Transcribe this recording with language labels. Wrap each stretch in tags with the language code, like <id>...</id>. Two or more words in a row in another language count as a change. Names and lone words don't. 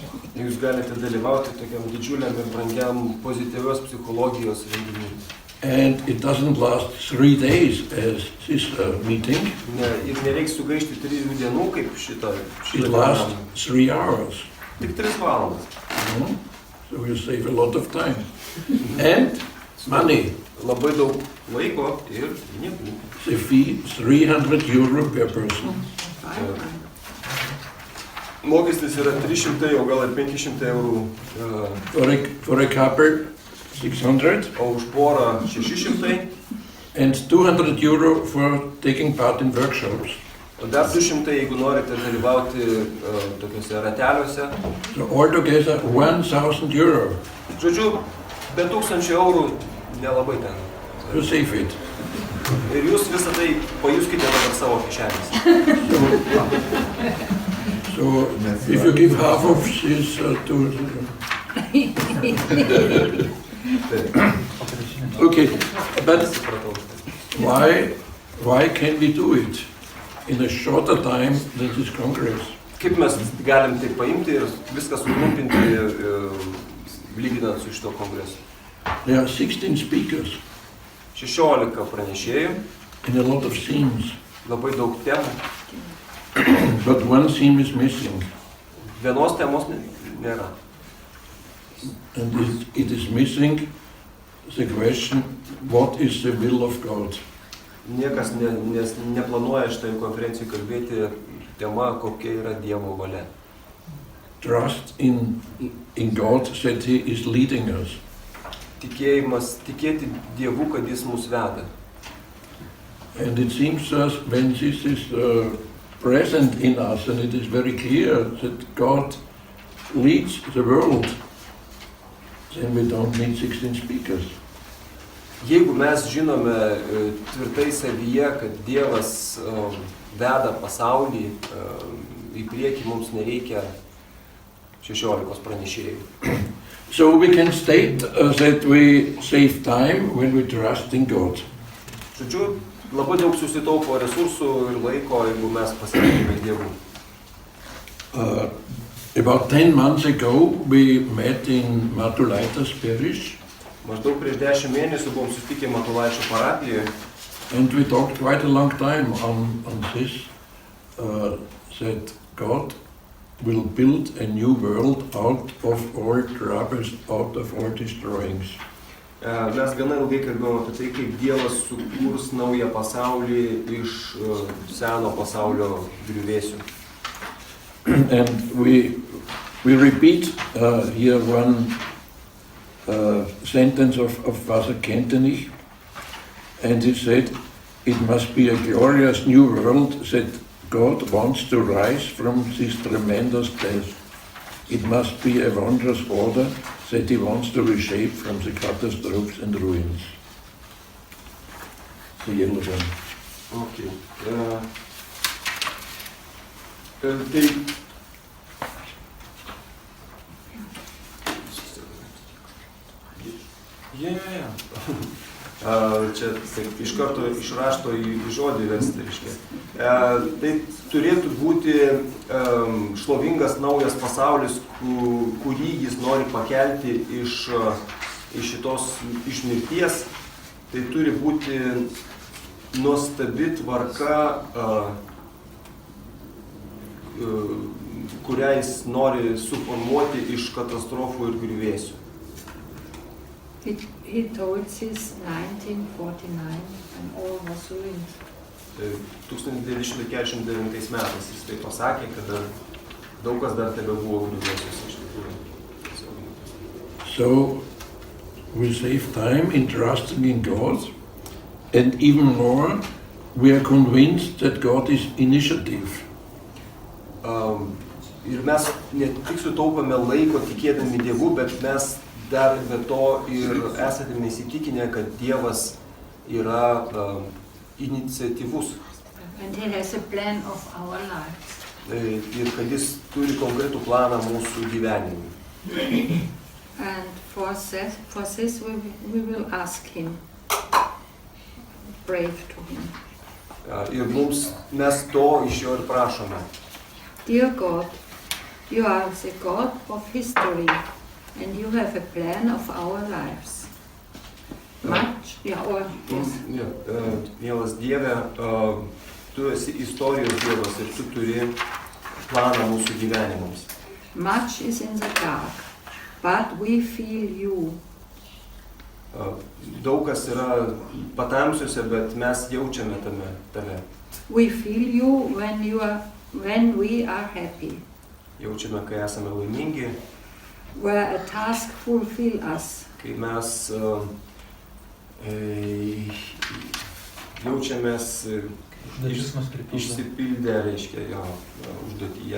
<lt>Jūs galite dalyvauti tokiam didžiuliam ir brangiam pozityvios psichologijos renginiui.</lt> <en>And it doesn't last 3 days as this meeting.</en> <lt>Ir nereiks sugaišti 3 dienų kaip šitą</lt> <en>It lasts 3 hours.</en> <lt>Tik 3 valandas.</lt> <en>So you save a lot of time. And money.</en> <lt>Labai daug laiko ir pinigų.</lt> <en>The fee €300 per person.</en> <lt>mokestis yra 300, o gal ir 500 eurų,</lt> <en>for a couple 600,</en> <lt>o už porą 600,</lt> <en>and 200 euro for taking part in workshops.</en> <lt>o dar 200, jeigu norite dalyvauti tokiuose rateliuose.</lt> <en>So altogether 1,000 euro</en> <lt>Žodžiu, be 1000 eurų nelabai ten.</lt> <en>to save it.</en> <lt>Ir jūs visą tai pajuskite dabar savo kišenės.</lt> <en>So if you give half of this to... Okay, but</en> <lt>Supratau.</lt> <en>why can we do it in a shorter time than this Congress?</en> <lt>Kaip mes galim tai paimti ir viską sutrumpinti lyginant su šito kongresu?</lt> <en>There are 16 speakers</en> <lt>16 pranešėjų,</lt> <en>and a lot of themes,</en> <lt>labai daug temų.</lt> <en>but one theme is missing,</en> <lt>Vienos temos nėra.</lt> <en>and it is missing the question, what is the will of God?</en> <lt>Niekas neplanuoja šitai konferencijai kalbėti tema, kokia yra Dievo valia.</lt> <en>Trust in God that He is leading us.</en> <lt>Tikėjimas, tikėti Dievu, kad Jis mus veda.</lt> <en>And it seems to us when this is present in us, and it is very clear that God leads the world, then we don't need 16 speakers.</en> <lt>Jeigu mes žinome tvirtai savyje, kad Dievas veda pasaulį į priekį, mums nereikia 16 pranešėjų.</lt> <en>So we can state that we save time when we trust in God.</en> <lt>Žodžiu, labai daug susitaupo resursų ir laiko, jeigu mes pasitikime Dievu.</lt> <en>About 10 months ago, we met in Matulaitis parish,</en> <lt>Maždaug prieš 10 mėnesių buvom susitikę Matulaičio parapijoje</lt> <en>and we talked quite a long time on this, that God will build a new world out of all troubles, out of all destroyings.</en> <lt>Mes gana ilgai kalbėjome apie tai, kaip Dievas sukurs naują pasaulį iš seno pasaulio griuvėsių.</lt> <en>And we repeat here one sentence of Father Kentenich, and he said, it must be a glorious new world that God wants to rise from this tremendous death. It must be a wondrous order that He wants to reshape from the catastrophes and ruins. The yellow one. Okay.</en> <lt>Tai čia taip, iš karto iš rašto į žodį versti, reiškia. Tai turėtų būti šlovingas naujas pasaulis, kurį Jis nori pakelti iš mirties. Tai turi būti nuostabi tvarka, kurią Jis nori suformuoti iš katastrofų ir griuvėsių.</lt> <en>He told this 1949 and all was ruined.</en> <lt>1949 metais jis tai pasakė, kada daug kas dar tebebuvo griuvėsiuose iš tikrųjų.</lt> <en>So we save time in trusting in God, and even more, we are convinced that God is initiative.</en> <lt>Ir mes ne tik sutaupame laiko tikėdami Dievu, bet mes dar be to ir esate įsitikinę, kad Dievas yra iniciatyvus.</lt> <en>And He has a plan of our lives.</en> <lt>Ir kad Jis turi konkretų planą mūsų gyvenimui.</lt> <en>And for this we will ask Him, pray to Him.</en> <lt>Ir mes to iš Jo ir prašome.</lt> <en>Dear God, You are the God of history, and You have a plan of our lives. Much,</en> <lt>Mielas Dieve, Tu esi istorijos Dievas ir Tu turi planą mūsų gyvenimams.</lt> <en>Much is in the dark, but we feel You.</en> <lt>Daug kas yra patamsiuose, bet mes jaučiame Tave.</lt> <en>We feel You when we are happy.</en> <lt>jaučiame, kai esame laimingi,</lt> <en>where a task fulfills us.</en> <lt>kai mes jaučiamės išsipildę, reiškia, jo užduotyje.</lt>